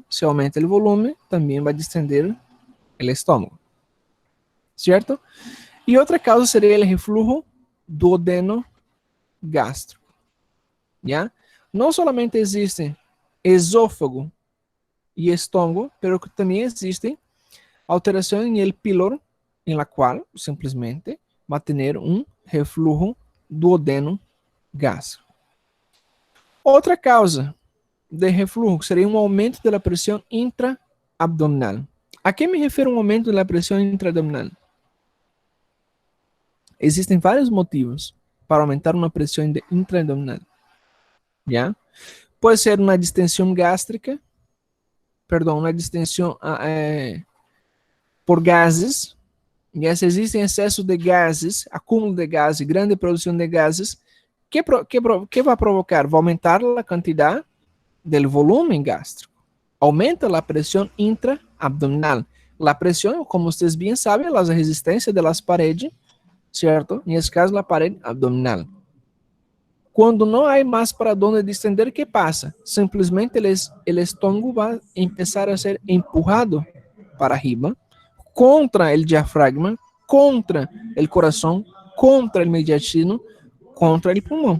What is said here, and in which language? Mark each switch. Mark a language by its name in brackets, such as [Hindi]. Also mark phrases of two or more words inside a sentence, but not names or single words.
[Portuguese] Se aumenta o volume, também vai distender o estômago, certo? E outra causa seria o refluxo duodeno gástrico, já? Não somente existem esôfago e estômago, [Spanish] pero que [Portuguese] também existem alterações em [Spanish] el píloro, [Portuguese] em la qual simplesmente vai ter um refluxo duodeno gástrico. Outra causa de refluxo seria um aumento da pressão intraabdominal. A que me refiro um aumento da pressão intraabdominal? Existem vários motivos para aumentar uma pressão intraabdominal. Já? Pode ser uma distensão gástrica, uma distensão por gases, [Spanish] Ya si existe exceso de gases, [Portuguese] acúmulo de gases, grande [Spanish] producción de gases, ¿qué va a provocar? Va a aumentar la cantidad del volumen gástrico. Aumenta la presión intraabdominal. La presión, como ustedes bien saben, la resistencia de las paredes, ¿cierto? En este caso, la pared abdominal. [Portuguese] Quando não há mais para onde distender, o que passa? Simplesmente o estômago vai começar a ser empurrado para arriba, contra o diafragma, contra o coração, contra o mediastino, contra o pulmão.